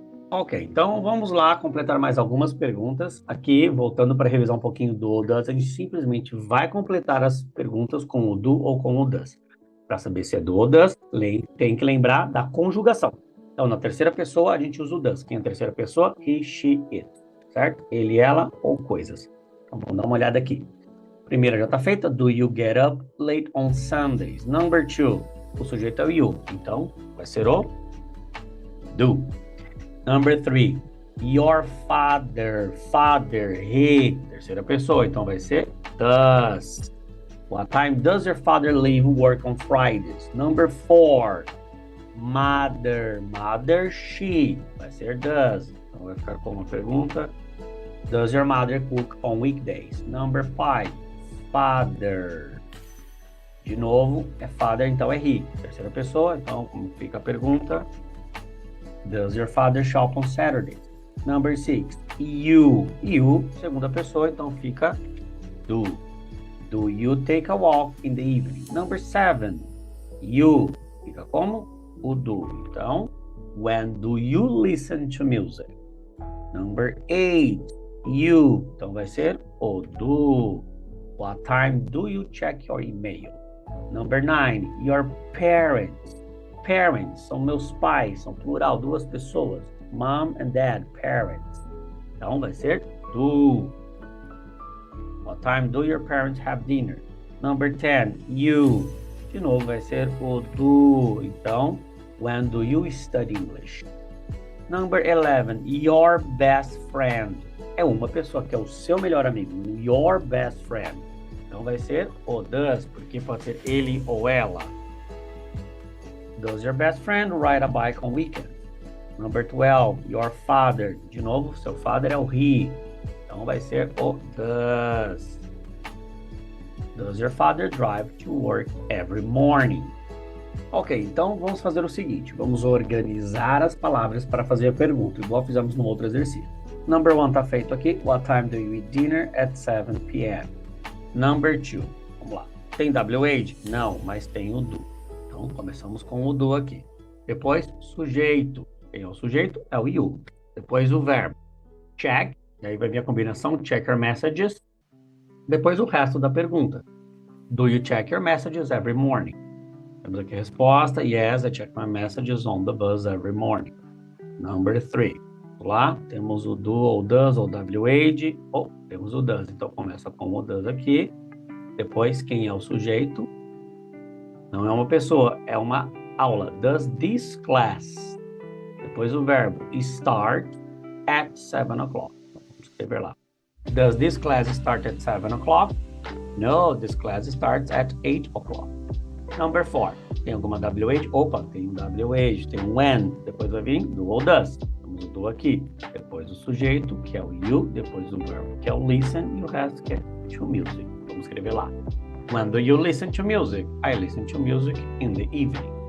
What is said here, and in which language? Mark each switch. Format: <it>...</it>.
<pt>Ok, então vamos lá completar mais algumas perguntas. Aqui, voltando para revisar um pouquinho do ou does, a gente simplesmente vai completar as perguntas com o do ou com o does. Para saber se é do ou does, tem que lembrar da conjugação. Então, na terceira pessoa, a gente usa o does. Quem é a terceira pessoa?</pt> <en>He, she, it.</en> <pt>Certo? Ele, ela ou coisas. Então, vamos dar uma olhada aqui. Primeira já está feita.</pt> <en>Do you get up late on Sundays? Number 2.</en> <pt>O sujeito é o you. Então, vai ser o do.</pt> <en>Number 3. Your father. Father, he.</en> <pt>Terceira pessoa. Então, vai ser does.</pt> <en>What time does your father leave work on Fridays? Number 4. Mother, mother, she,</en> <pt>vai ser</pt> <en>does.</en> <pt>Então vai ficar como uma pergunta.</pt> <en>Does your mother cook on weekdays? Number 5, father.</en> <pt>De novo, é father, então é he. Terceira pessoa, então como fica a pergunta?</pt> <en>Does your father shop on Saturdays? Number 6, you.</en> <pt>You, segunda pessoa, então fica do.</pt> <en>Do you take a walk in the evening? Number 7, you.</en> <pt>Fica como? O do. Então,</pt> <en>when do you listen to music? Number 8, you.</en> <pt>Então vai ser o do.</pt> <en>What time do you check your email? Number 9, your parents.</en> <pt>Parents são meus pais, são plural, duas pessoas.</pt> <en>Mom and dad, parents.</en> <pt>Então vai ser</pt> <en>do. What time do your parents have dinner? Number 10, you.</en> <pt>De novo vai ser o do. Então,</pt> <en>when do you study English? Number 11, your best friend.</en> <pt>É uma pessoa que é o seu melhor amigo.</pt> <en>Your best friend.</en> <pt>Então vai ser o does, porque pode ser ele ou ela.</pt> <en>Does your best friend ride a bike on weekend? Number 12, your father.</en> <pt>De novo, seu father é o he. Então vai ser o does.</pt> <en>Does your father drive to work every morning?</en> <pt>Ok, então vamos fazer o seguinte. Vamos organizar as palavras para fazer a pergunta, igual fizemos no outro exercício.</pt> <en>Number 1</en> <pt>está feito aqui.</pt> <en>What time do you eat dinner? At 7 p.m. Number 2.</en> <pt>Vamos lá. Tem</pt> <en>WH?</en> <pt>Não, mas tem o do. Então começamos com o do aqui. Depois, sujeito. Quem é o sujeito? É o you. Depois o verbo. Check. E aí vai vir a combinação check your messages. Depois o resto da pergunta.</pt> <en>Do you check your messages every morning?</en> <pt>Temos aqui a resposta.</pt> <en>Yes, I check my messages on the bus every morning. Number 3.</en> <pt>Lá temos o do ou does ou WH. Temos o does. Então começa com o does aqui. Depois quem é o sujeito? Não é uma pessoa, é uma aula.</pt> <en>Does this class?</en> <pt>Depois o verbo</pt> <en>start at 7 o'clock.</en> <pt>Vamos escrever lá.</pt> <en>Does this class start at 7 o'clock? No, this class starts at 8 o'clock. Number 4.</en> <pt>Tem alguma WH? Opa, tem um WH, tem um when. Depois vai vir do ou does. Temos o do aqui. Depois o sujeito, que é o you. Depois o verbo, que é o listen. E o resto, que é to music. Vamos escrever lá.</pt> <en>When do you listen to music? I listen to music in the evening.</en>